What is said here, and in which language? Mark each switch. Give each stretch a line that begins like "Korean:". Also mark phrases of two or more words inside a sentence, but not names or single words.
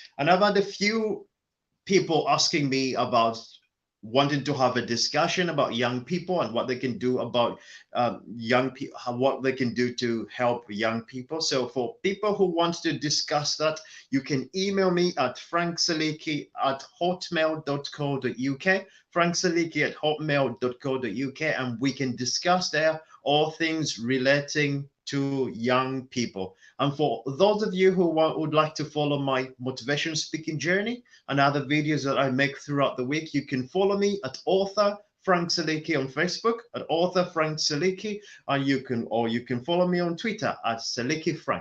English: And I've had a few people asking me about wanting to have a discussion about young people and what they can do about young people, what they can do to help young people. So for people who want to discuss that, you can email me at franksaliki@hotmail.co.uk, franksaliki@hotmail.co.uk, and we can discuss there all things relating to young people. And for those of you who would like to follow my motivation speaking journey and other videos that I make throughout the week, you can follow me at author Frank Saliki on Facebook, at author Frank Saliki, and you can follow me on Twitter at Saliki Frank.